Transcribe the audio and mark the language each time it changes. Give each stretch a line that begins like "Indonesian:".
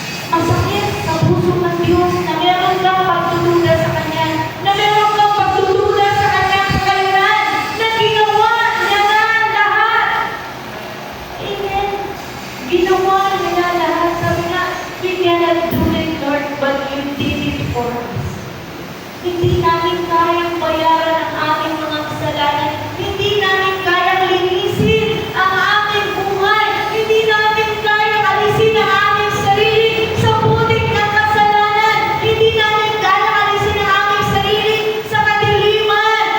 Filipino: Masakit sa puso ng Diyos na meron kang pagtutuda sa Kanya, na meron kang pagtutuda sa Kanyang kailan, na ginawa niya na lahat. Amen. Ginawa niya na lahat. Sabi nga,
English: we cannot do it, Lord, but you did it for us.
Filipino: Hindi namin kayang bayaran ang aming mga kasalanan. Hindi namin kayang linisin ang aming buhay. Hindi namin kayang alisin ang aming sarili sa putik ng kasalanan. Hindi namin kayang alisin ang aming sarili sa kadiliman.